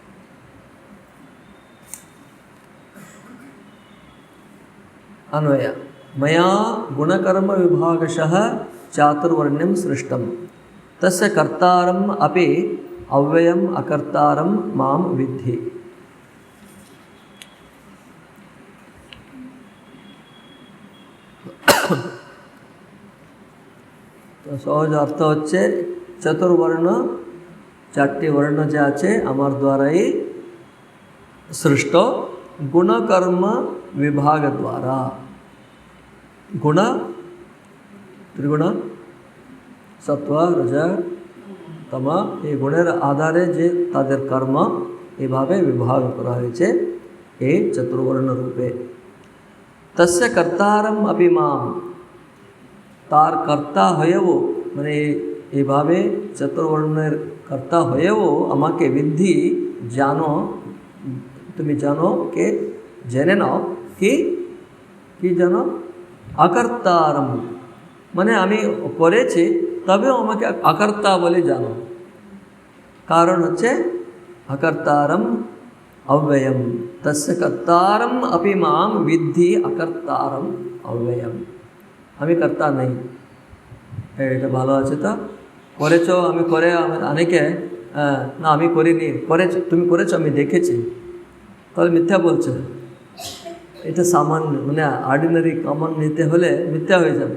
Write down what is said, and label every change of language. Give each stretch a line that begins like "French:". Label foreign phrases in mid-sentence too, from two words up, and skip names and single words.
Sanskrit: अन्वय मया गुणकर्म विभागशः चातुर्वर्ण्यं सृष्टं तस्य कर्तारम् अपि अव्ययम् अकर्तारं मां विद्धि।
Bangla: তো সহজ অর্থ হচ্ছে চতুর্বর্ণ চারটি বর্ণ যে আছে আমার দ্বারাই সৃষ্ট গুণকর্ম বিভাগ দ্বারা।
Sanskrit: गुण त्रिगुण सत्व रज तम
Bangla: এই গুণের আধারে যে তাদের কর্ম এইভাবে বিভাগ করা হয়েছে এই চতুর্বর্ণ রূপে।
Sanskrit: তস্য কর্তারম अपि मां
Bangla: তার কর্তা হয়েও মানে এইভাবে চতুর্বর্ণের কর্তা হয়েও আমাকে বিদ্ধি জানো তুমি জানো কে জেনে নাও কি কি জানো अकर्तारम মানে আমি করেছি তবেও আমাকে अकर्ता বলে জানো। কারণ হচ্ছে
Sanskrit: अकर्तारम अव्ययम तस्य कर्तारम अपि मां विद्धि अकर्तारम अव्ययम।
Bangla: আমি কর্তা নেই এটা ভালো আছে তো করেছো আমি করে অনেকে না আমি করিনি করেছো তুমি করেছো আমি দেখেছি তাহলে মিথ্যা বলছো। এটা সামান্য মানে
English: ordinary common
Bangla: নিতে হলে মিথ্যা হয়ে যাবে।